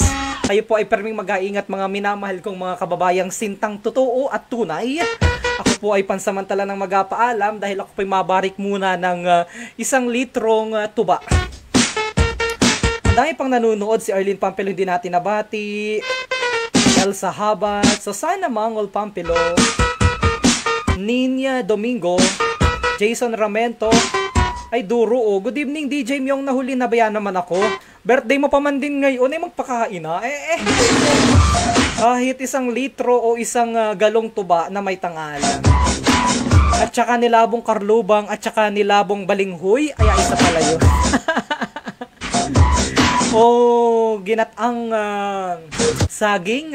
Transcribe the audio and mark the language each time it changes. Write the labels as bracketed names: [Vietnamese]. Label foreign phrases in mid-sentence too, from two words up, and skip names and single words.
[Filipino] Kayo po ay perming mag-aingat mga minamahal kong mga kababayang sintang totoo at tunay. Ako po ay pansamantala ng magpapaalam dahil ako po ay mabarik muna ng 1 litrong tuba. Ang dami pang nanonood, si Arlene Pampilo hindi natin nabati, Elsa Habat, Susana Mangol Pampilo, Ninya Domingo, Jason Ramento, ay duro oh. [English] Good evening [Filipino] DJ Myong, nahuli na ba yan naman ako? Birthday mo pa man din ngayon ay magpakain na. Kahit 1 litro o 1 galong tuba na may tangalan. At saka nilabong karlubang at saka nilabong balinghoy. Ay, isa pala yun. Ginatang saging.